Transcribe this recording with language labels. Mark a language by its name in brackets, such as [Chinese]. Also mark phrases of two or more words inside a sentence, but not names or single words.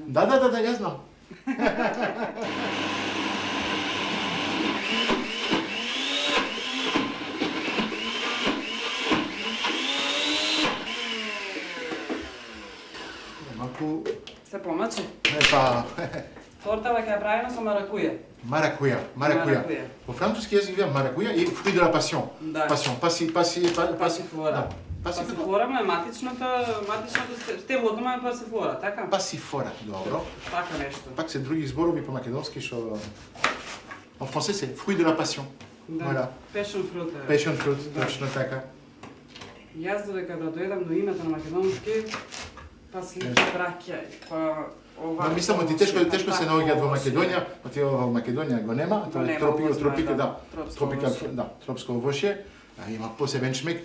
[Macedonian] Да, јас знам. Малку, Се помачи. па, Тортава ќе ја правиме со маракуја. маракуја. Маракуја. Во француски јазик вија маракуја и [French] fruit de la passion. [Macedonian] Да. Passion, Пасифлора. Да. Пасифлора. Пасифлора ме матичното стеблото ме е пасифлора, така? Пасифлора, добро. Така нешто. Пак се други зборови по македонски што [French] en français c'est fruit de la passion. [Macedonian] Да. Voilà. [English] Passion fruit. е. Passion fruit, [Macedonian] точно така. Јас додека да дојдам до името на македонски, па си браќа, па ова. Ма мислам, оти тешко се наоѓаат во Македонија, оти во Македонија го нема, тоа е нема, тропика, го знаеш, да. да, Тропско тропика, овошје. да, тропско овошје, а има посебен шмек,